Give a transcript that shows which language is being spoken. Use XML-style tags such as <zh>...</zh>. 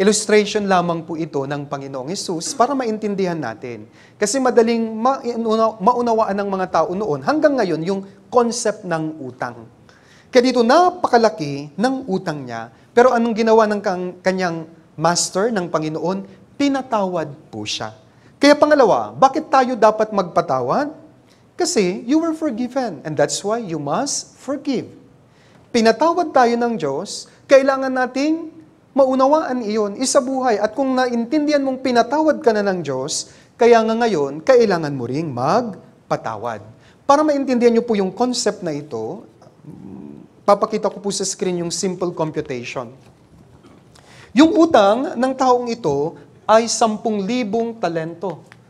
<tl>Illustration lamang po ito ng Panginoong Hesus para maintindihan natin. Kasi madaling maunawaan ng mga tao noon, hanggang ngayon, yung concept ng utang. Kaya dito, napakalaki ng utang niya, pero anong ginawa ng kanyang master, ng Panginoon? Pinatawad po siya. Kaya pangalawa, bakit tayo dapat magpatawad?</tl> <en>Kasi you were forgiven, and that's why you must forgive.</en> <tl>Pinatawad tayo ng Diyos, kailangan nating maunawaan iyon, isabuhay. At kung naintindihan mong pinatawad ka na ng Diyos, kaya nga ngayon, kailangan mo ring magpatawad. Para maintindihan niyo po yung concept na ito, papakita ko po sa screen yung simple computation. Yung utang ng taong ito ay 10,000 talento.</tl>